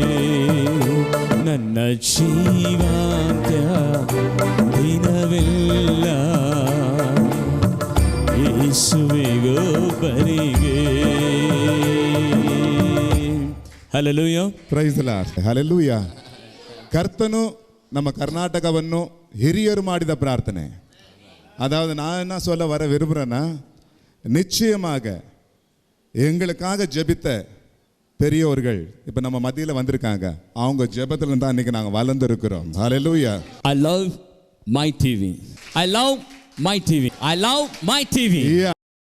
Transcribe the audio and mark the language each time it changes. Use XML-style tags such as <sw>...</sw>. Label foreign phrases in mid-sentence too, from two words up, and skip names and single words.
<kn>ನನ್ನ ಜೀವಾಂತ್ಯ ದಿನವೆಲ್ಲ ಯೇಸುವಿಗೊಬ್ಬರಿಗೆ. ಹಲ್ಲೆಲೂಯಾ.</kn> <en>Praise the Lord.</en> <kn>ಹಲ್ಲೆಲೂಯಾ. ಕರ್ತನು ನಮ್ಮ கர்நாடகವನ್ನು ಹಿರಿಯರು ಮಾಡಿದ ಪ್ರಾರ್ಥನೆ.</kn> <ta>அதாவது நான் என்ன சொல்ல வர விரும்புகிறேன்னா, நிச்சயமாக எங்களுக்காக ஜெபித்த பெரியோர்கள் இப்போ நம்ம மத்தியில் வந்திருக்காங்க. அவங்க ஜெபத்தில் தான் இன்னைக்கு நாங்கள் வளர்ந்துருக்கிறோம். ஹல்லேலூயா.</ta> <en>I love my TV. I love my TV. I love my TV.</en>